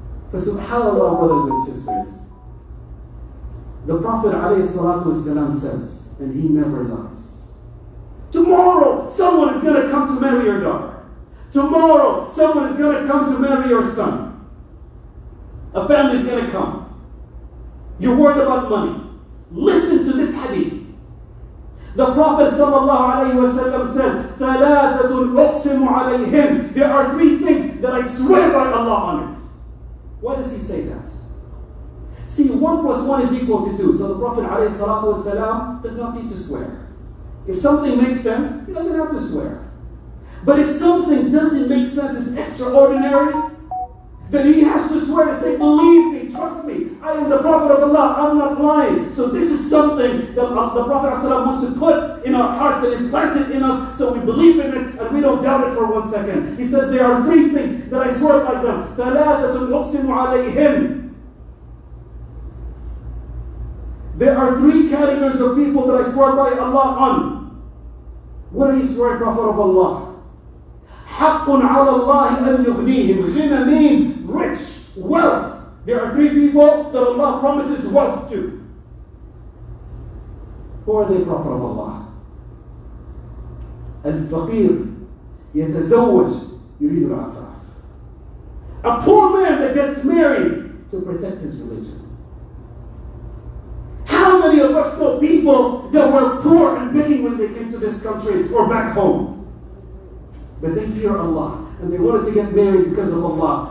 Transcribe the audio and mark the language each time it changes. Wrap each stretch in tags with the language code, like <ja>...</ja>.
<en>But subhanAllah, brothers and sisters, the Prophet ﷺ says, and he never lies, tomorrow someone is going to come to marry your daughter. Tomorrow someone is going to come to marry your son. A family is going to come. You're worried about money. Listen to this hadith. The Prophet ﷺ says,</en> <ar>ثَلَاثَةٌ أُقْسِمُ عَلَيْهِمْ.</ar> <en>There are 3 things that I swear by Allah on it. Why does he say that? See, 1 + 1 is equal to 2. So the Prophet ﷺ does not need to swear. If something makes sense, he doesn't have to swear. But if something doesn't make sense, it's extraordinary, then he has to swear to say, believe me, trust me, I am the Prophet of Allah, I'm not lying. So this is something that the Prophet ﷺ wants to put in our hearts and implant it in us so we believe in it and we don't doubt it for 1 second. He says there are 3 things that I swear by them.</en> <ar>ثَلَاثَةٌ أُقْسِمُ عَلَيْهِمْ.</ar> <en>There are 3 categories of people that I swear by Allah on. What do you swear, Prophet of Allah?</en> <ar>حَقٌّ عَلَى اللَّهِ أَنْ يُغْنِيهِمْ.</ar> <en>Ghina means rich, wealth. There are 3 people that Allah promises wealth to. Who are they, Prophet of Allah?</en> <ar>الفقير يتزوج يريد العفاف.</ar> <en>A poor man that gets married to protect his religion. How many of us know people that were poor and begging when they came to this country or back home? But they fear Allah and they wanted to get married because of Allah.</en>